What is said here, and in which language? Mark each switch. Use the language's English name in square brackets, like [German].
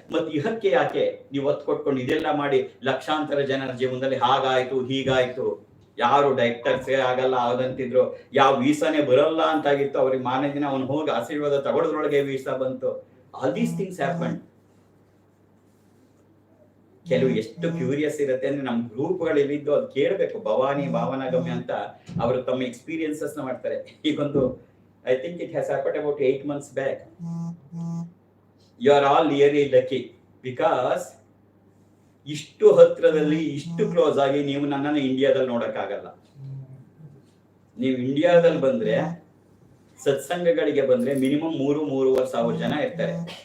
[Kannada] ಮತ್ತೆ ಇಹಕ್ಕೆ ಯಾಕೆ ನೀವು ಒತ್ತು ಕೊಟ್ಕೊಂಡು ಇದೆಲ್ಲ ಮಾಡಿ ಲಕ್ಷಾಂತರ ಜನರ ಜೀವನದಲ್ಲಿ ಹಾಗಾಯ್ತು ಹೀಗಾಯ್ತು, ಯಾರು ಡೈರೆಕ್ಟರ್ಸೇ ಆಗಲ್ಲ ಅದಂತಿದ್ರು, ಯಾವ ವೀಸಾನೇ ಬರಲ್ಲ ಅಂತಾಗಿತ್ತು, ಅವ್ರಿಗೆ ಮಾರನೇ ದಿನ ಅವನು ಹೋಗಿ ಆಶೀರ್ವಾದ ತಗೊಳ್ಳೋದ್ರೊಳಗೆ ವೀಸಾ ಬಂತು. [English] All these things happen. [Kannada] ಕೆಲವು ಎಷ್ಟು ಕ್ಯೂರಿಯಸ್ ಇರುತ್ತೆ ಅಂದ್ರೆ ನಮ್ಮ ಗ್ರೂಪ್ಗಳಿದ್ದು ಅದು ಕೇಳಬೇಕು. ಭವಾನಿ ಭಾವನಾಗಮ್ಯ ಅಂತ ಅವರು ತಮ್ಮ ಎಕ್ಸ್ಪೀರಿಯನ್ಸಸ್ ಮಾಡ್ತಾರೆ. ಈಗೊಂದು [English] I think it has happened about 8 months back. You are all really lucky because [Kannada] ಇಷ್ಟು ಹತ್ರದಲ್ಲಿ ಇಷ್ಟು ಕ್ಲೋಸ್ ಆಗಿ ನೀವು ನನ್ನನ್ನು ಇಂಡಿಯಾದಲ್ಲಿ ನೋಡಕ್ಕಾಗಲ್ಲ. ನೀವು ಇಂಡಿಯಾದಲ್ಲಿ ಬಂದ್ರೆ ಸತ್ಸಂಗಗಳಿಗೆ ಬಂದ್ರೆ ಮಿನಿಮಮ್ 3-3.5 ಸಾವಿರ ಜನ ಇರ್ತಾರೆ.